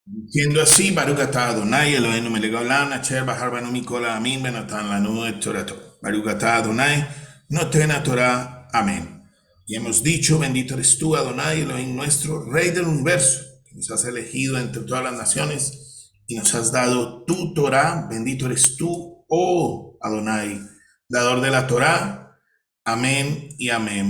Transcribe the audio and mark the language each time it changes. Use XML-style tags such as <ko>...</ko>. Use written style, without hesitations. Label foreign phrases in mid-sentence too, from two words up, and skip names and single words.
<es>Siendo así,</es> <he>ברוך אתה אדוני אלוהינו מלך העולם אשר בחר בנו מכל העמים ונתן לנו את תורתו. ברוך אתה אדוני נותן תורה. Amén.</he> <es>Y hemos dicho, bendito eres tú, Adonai Elohim nuestro, Rey del universo, que nos has elegido entre todas las naciones y nos has dado tu Torah. Bendito eres tú, oh Adonai, dador de la Torah. Amén y amén.</es>